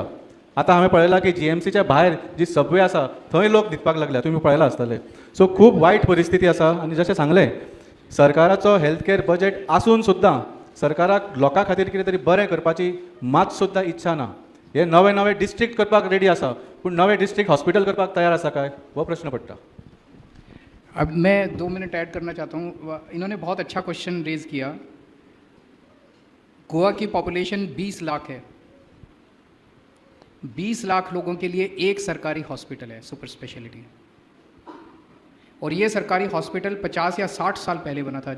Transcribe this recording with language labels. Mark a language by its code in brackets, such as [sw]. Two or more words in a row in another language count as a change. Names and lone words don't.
[kok] आतां हांवें पळयलां की GMCच्या भायर जी सबवे आसा थंय लोक न्हिदपाक लागल्या, तुमी पळयलां आसतलें. सो खूब वायट परिस्थिती आसा. आनी जशें सांगलें, सरकाराचो [en] health care budget [kok] आसून सुद्दां सरकाराक लोकां खातीर कितें तरी बरें करपाची मात सुद्दां इच्छा ना. हे नवे नवे डिस्ट्रिक्ट करपाक रेडी आसा, पूण नवे [en] district hospital [kok] करपाक तयार आसा काय, हो प्रश्न पडटा. [hi] अब मैं 2 मिनट ऐड करना चाहता हूँ. इन्होंने बहुत अच्छा क्वेश्चन रेज किया. गोवा की पॉपुलेशन 20 लाख है. 20 लाख लोगों के लिए एक सरकारी हॉस्पिटल है, [en] super speciality. [hi] और ये सरकारी हॉस्पिटल 50 या 60 साल पहले बना था.